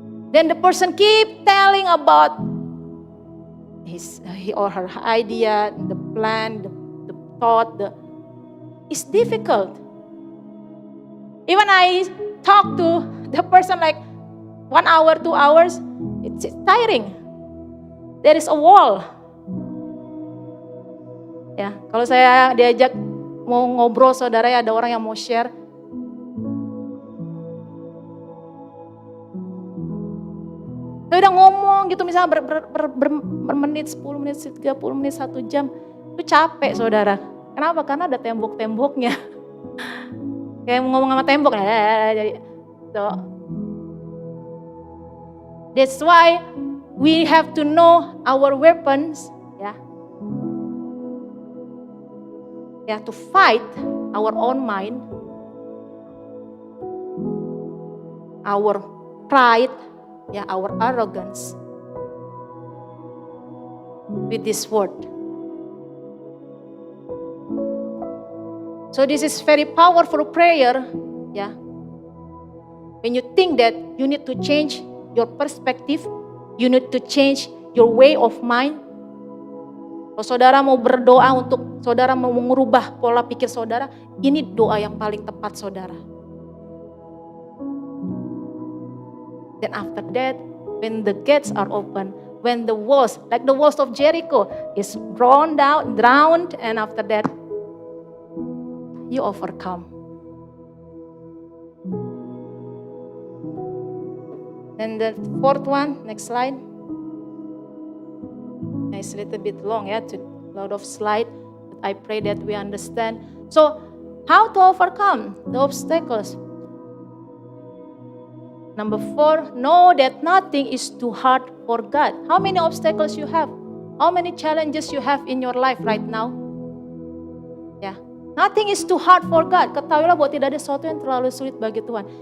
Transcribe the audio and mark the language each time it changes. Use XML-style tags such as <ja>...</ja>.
<en>Then the person keep telling about his or her idea, the plan, the thought. It's difficult. Even I talk to the person like 1 hour, 2 hours, it's tiring. There is a wall.</en> <id>Kalau saya diajak mau ngobrol saudara, ada orang yang mau share. Saya udah ngomong gitu misalnya bermenit, 10 menit, 30 menit, 1 jam. Itu capek saudara. Kenapa? Karena ada tembok-temboknya. Kayak ngomong sama tembok.</id> <en>So, that's why we have to know our weapons. To fight our own mind. Our pride. Our arrogance with this word. So this is very powerful prayer, When you think that you need to change your perspective, you need to change your way of mind.</en> <id>Kalau saudara mau berdoa untuk saudara mau mengubah pola pikir saudara, ini doa yang paling tepat saudara.</id> <en>Then after that, when the gates are open, when the walls, like the walls of Jericho, is drowned, and after that, you overcome. And the fourth one, next slide. It's a little bit long, a lot of slide. But I pray that we understand. So, how to overcome the obstacles? Number 4, know that nothing is too hard for God. How many obstacles you have? How many challenges you have in your life right now? Nothing is too hard for God.</en> <id>Ketahuilah bahwa tidak ada sesuatu yang terlalu sulit bagi Tuhan.</id>